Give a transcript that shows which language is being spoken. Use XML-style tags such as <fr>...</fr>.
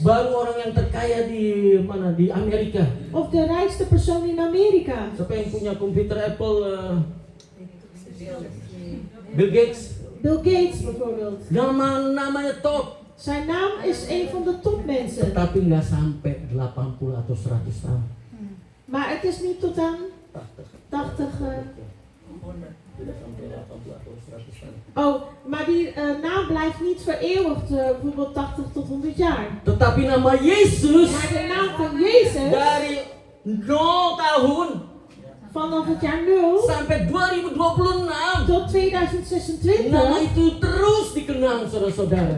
<id>Baru orang yang terkaya di mana? Di Amerika.</id> <nl>Of de rijkste persoon in Amerika.</nl> <id>Siapa yang punya komputer Apple? Bill Gates.</id> <nl>Bill Gates bijvoorbeeld.</nl> <id>Namanya top.</id> <nl>Zijn naam is een van de topmensen.</nl> <id>Tetapi nggak sampai 80 atau 100 tahun.</id> <nl>Maar het is niet tot aan 80.</nl> <id>Tidak sampai 80 atau 100 tahun.</id> <nl>Oh, maar die naam blijft niet vereeuwigd, bijvoorbeeld 80 tot 100 jaar.</nl> <id>Tetapi nama Yesus</id> <nl>Maar de naam van Jezus,</nl> <id>dari 0 tahun</id> <nl>vanaf het jaar 0</nl> <id>sampai 2026.</id> <nl>tot 2026,</nl> <id>Nama itu terus dikenang saudara-saudara.</id>